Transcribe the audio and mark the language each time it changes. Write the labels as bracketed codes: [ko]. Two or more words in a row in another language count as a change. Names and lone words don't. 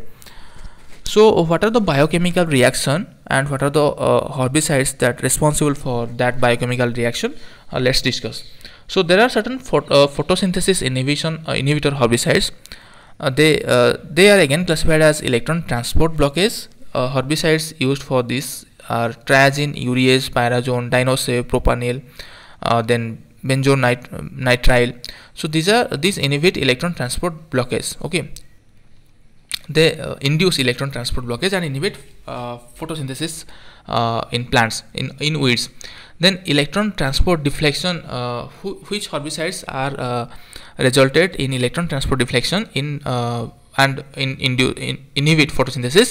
[en] So what are the biochemical reaction and what are the herbicides that responsible for that biochemical reaction? Let's discuss. So there are certain photosynthesis inhibitor herbicides. They are again classified as electron transport blockage. Herbicides used for this are triazine, urease, pyrazone, dinosave, propanil, then benzonitrile. So these inhibit electron transport blockage. Okay. They induce electron transport blockage and inhibit photosynthesis in plants, in weeds. Then electron transport deflection, which herbicides are resulted in electron transport deflection and inhibit photosynthesis.